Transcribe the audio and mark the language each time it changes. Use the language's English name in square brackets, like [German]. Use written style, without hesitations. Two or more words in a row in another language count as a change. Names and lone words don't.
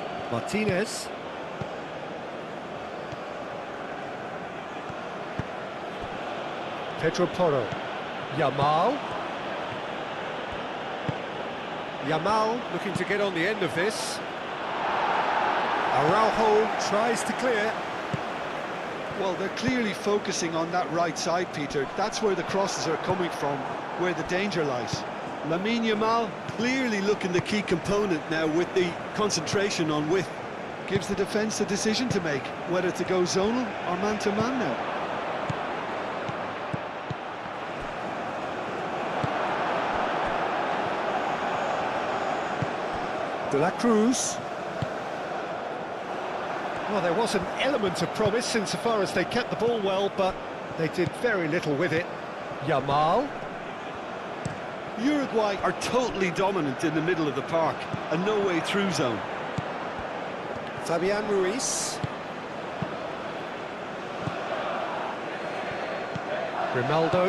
[English] Martinez. Pedro Porro. Yamal. Yamal looking to get on the end of this. Araujo tries to clear. Well, they're clearly focusing on that right side, Peter. That's where the crosses are coming from, where the danger lies. Lamine Yamal clearly looking the key component now with the concentration on width. Gives the defence a decision to make, whether to go zonal or man-to-man now. De la Cruz. Well, there was an element of promise insofar as they kept the ball well, but they did very little with it. Yamal. Uruguay are totally dominant in the middle of the park, a no-way-through zone. Fabian Ruiz. Grimaldo.